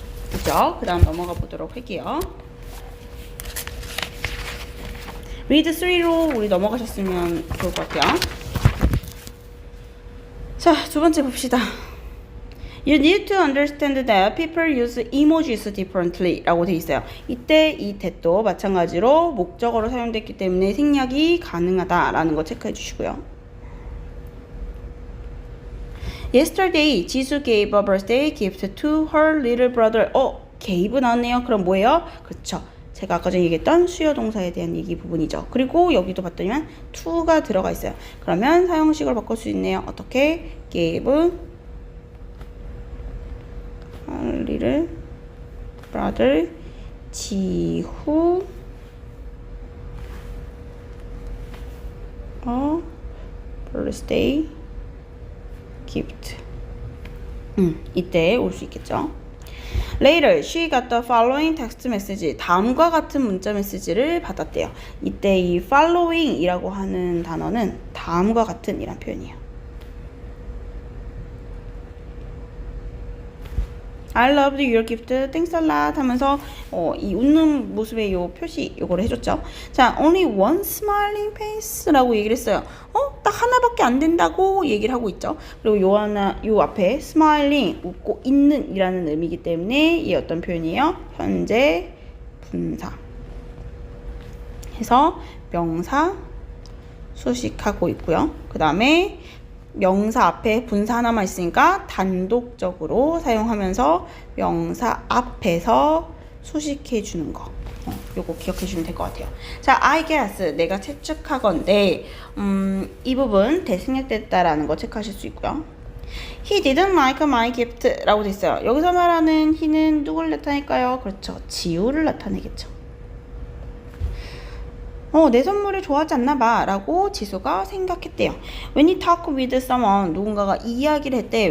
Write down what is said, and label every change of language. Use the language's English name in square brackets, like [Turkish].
[Korean] 그죠? 그 다음 넘어가 보도록 할게요. read 3로 우리 넘어가셨으면 좋을 것 같아요. 자, 두 번째 봅시다. [English] You need to understand that people use emojis differently [Korean] 라고 돼 있어요. 이때 이 that도 마찬가지로 목적어로 사용됐기 때문에 생략이 가능하다라는 거 체크해 주시고요. [English] Yesterday, 지수 gave a birthday gift to her little brother. [Korean] gave 나왔네요. 그럼 뭐예요? 그렇죠. 제가 아까 전에 얘기했던 수요 동사에 대한 얘기 부분이죠. 그리고 여기도 봤더니만 to가 들어가 있어요. 그러면 사용식을 바꿀 수 있네요. 어떻게? [English] gave her little brother 지후 a birthday gift. [Korean] 이때 올 수 있겠죠. [English] Later, she got the following text message. [Korean] 다음과 같은 문자 메시지를 받았대요. 이때 이 following이라고 하는 단어는 다음과 같은 이란 표현이에요. [English] I loved your gift. Thanks a lot [Korean] 하면서 이 웃는 모습의 요 표시 요거를 해줬죠. 자, [English] only one smiling face [Korean] 라고 얘기를 했어요. 딱 하나밖에 안 된다고 얘기를 하고 있죠. 그리고 요 앞에 smiling 웃고 있는 이라는 의미이기 때문에 이 어떤 표현이에요? 현재 분사 해서 명사 수식하고 있고요. 그 다음에 명사 앞에 분사 하나만 있으니까 단독적으로 사용하면서 명사 앞에서 수식해 주는 거. 요거 기억해 주시면 될 것 같아요. 자, [English] I guess [Korean] 내가 추측하건대 이 부분 대생략됐다라는 거 체크하실 수 있고요. [English] He didn't like my gift [Korean] 라고 돼 있어요. 여기서 말하는 he는 누구를 나타낼까요? 그렇죠. 지우를 나타내겠죠. 내 선물을 좋아하지 않나 봐 라고 지수가 생각했대요. [English] When you talk with someone, [Korean] 누군가가 이야기를 했대.